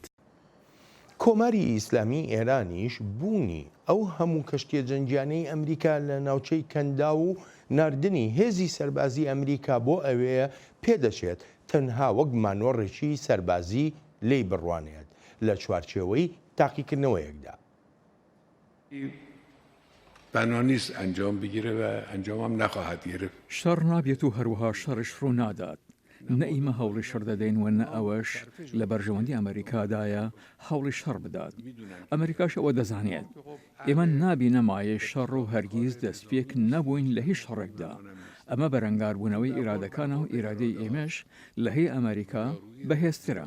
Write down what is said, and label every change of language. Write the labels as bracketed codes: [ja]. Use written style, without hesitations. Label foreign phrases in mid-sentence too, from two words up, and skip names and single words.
[ckb] کۆماری ئیسلامی ئێرانیش بوونی ئەو هەموو کەشتیە جەنگیانەی ئەمریکا لە ناوچەی کەندا و ناردنی هێزی سەربازی ئەمریکا بۆ ئەوەیە پێدەچێت تەنها وەک مانۆڕێکی سەربازی لێی بڕوانێت لە چوارچێوەی تاقیکردنەوەیەکدا. [fa] بنا نیست انجام بگیره و انجام هم نخواهد گرفت. [ckb] شەڕ نابێت و هەروەها شەڕش ڕوو نادات. نە ئیمە هەوڵی شەڕ دەدەین و نە ئەوەش لە بەرژەوەندی ئەمریکادایە هەوڵی شەڕ بدات. ئەمریکاش ئەوە دەزانێت. ئێمە نابینە مایە شەڕ و هەرگیز دەستپێک نەبووین لە هیچ شەڕێکدا. ئەمە بەرەنگاربوونەوەی ئیرادەکانە و ئیرادەی ئێمەش لە هەیە ئەمریکا بەهێزترە.